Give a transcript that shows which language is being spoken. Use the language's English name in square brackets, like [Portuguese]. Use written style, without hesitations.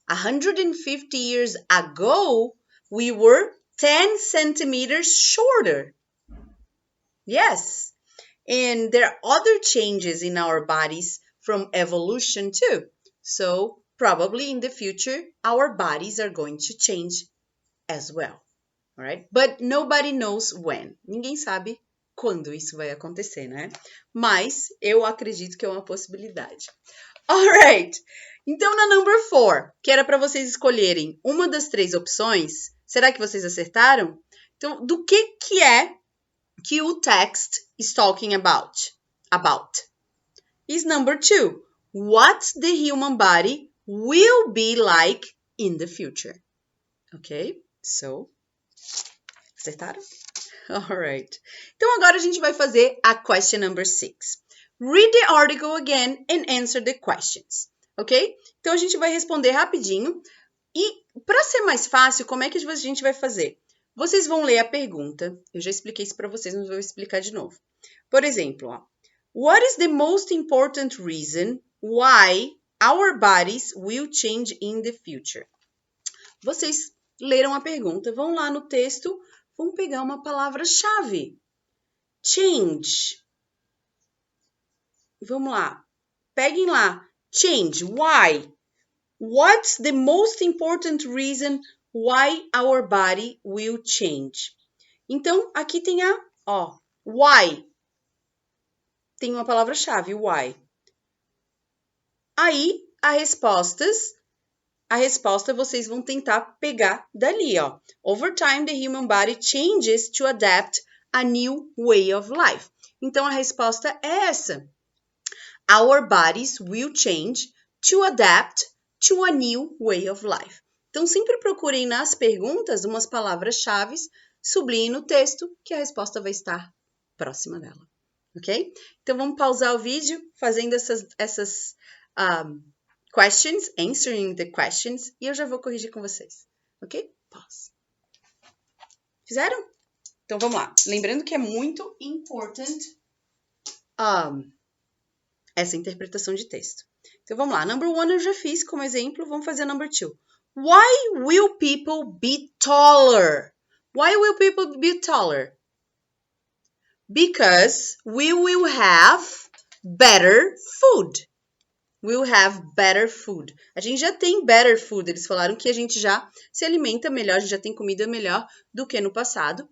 [English] 150 years ago, we were 10 centimeters shorter. Yes, and there are other changes in our bodies from evolution too. So probably in the future, our bodies are going to change as well. All right? But nobody knows when. [Portuguese] Ninguém sabe quando isso vai acontecer, né? Mas eu acredito que é uma possibilidade. Alright! Então, na number 4, que era para vocês escolherem uma das 3 opções, será que vocês acertaram? Então, do que é que o [English] text is talking about? Is number 2, what the human body will be like in the future. Ok? So, [Portuguese] acertaram? [English] Alright. [Portuguese] Então, agora a gente vai fazer a question number 6. [English] Read the article again and answer the questions. Ok? [Portuguese] Então, a gente vai responder rapidinho. E, para ser mais fácil, como é que a gente vai fazer? Vocês vão ler a pergunta. Eu já expliquei isso para vocês, mas vou explicar de novo. Por exemplo, ó, [English] what is the most important reason why our bodies will change in the future? [Portuguese] Vocês leram a pergunta, vão lá no texto, vão pegar uma palavra-chave. [English] Change. [Portuguese] Vamos lá. Peguem lá. Change. Why? [English] What's the most important reason why our body will change? [Portuguese] Então, aqui tem a, ó, [English] why. [Portuguese] tem uma palavra-chave, why. Aí, a resposta vocês vão tentar pegar dali, ó. [English] Over time, the human body changes to adapt a new way of life. [Portuguese] Então, a resposta é essa. [English] Our bodies will change to adapt to a new way of life. [Portuguese] Então, sempre procurem nas perguntas umas palavras-chave, sublinhem no texto que a resposta vai estar próxima dela, ok? Então, vamos pausar o vídeo fazendo essas [English] questions, answering the questions, [Portuguese] e eu já vou corrigir com vocês, ok? Pause. Fizeram? Então, vamos lá. Lembrando que é muito importante essa interpretação de texto. Então, vamos lá. Number 1 eu já fiz como exemplo. Vamos fazer number 2. [English] Why will people be taller? Why will people be taller? Because we will have better food. We'll have better food. [Portuguese] A gente já tem [English] better food. [Portuguese] Eles falaram que a gente já se alimenta melhor, a gente já tem comida melhor do que no passado.